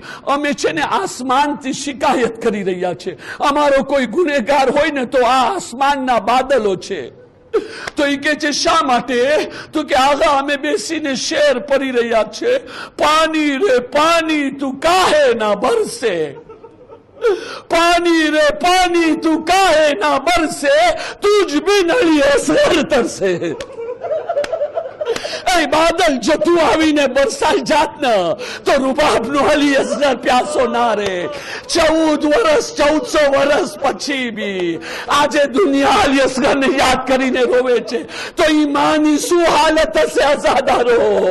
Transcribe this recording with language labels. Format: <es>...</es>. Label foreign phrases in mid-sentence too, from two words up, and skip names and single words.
<gu>અમે છે ને આસમાનથી શિકાયત કરી રહ્યા છે. અમારો કોઈ ગુનેગાર હોય ને તો આ આસમાનના બાદલો છે. તો એ કે છે, શા માટે? તો કે આગા અમે બેસીને શેર પડી રહ્યા છે,</gu> <hi>पानी रे पानी तू काहे ना बरसे, पानी रे पानी तू काहे ना बरसे, तुझ बिन अली असगर तरसे.</hi> <gu>એ બાદલ જો તું આવીને બરસાઈ જાત ને તો રૂબાબનો અલી અસગર પ્યાસો ના રે. 1400 વર્ષ પછી બી આજે દુનિયા અલી અસગરને યાદ કરીને રોવે છે, તો ઈમાનની શું હાલત હશે અઝાદારો?</gu>